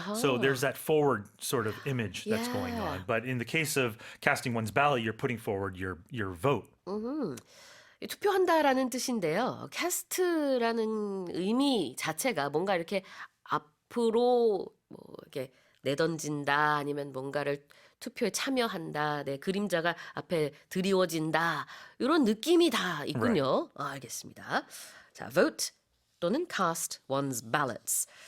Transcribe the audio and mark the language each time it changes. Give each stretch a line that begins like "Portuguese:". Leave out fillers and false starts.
English: So there's that forward sort of image that's going Yeah. on. But in the case of casting one's ballot, you're putting forward your vote.
Korean: 투표한다라는 뜻인데요. 캐스트라는 의미 자체가 뭔가 이렇게 앞으로 뭐 이렇게 내던진다 아니면 뭔가를 투표에 참여한다, 내 그림자가 앞에 드리워진다 이런 느낌이 다 있군요. 알겠습니다. 자,
English: vote 또는 cast one's ballots.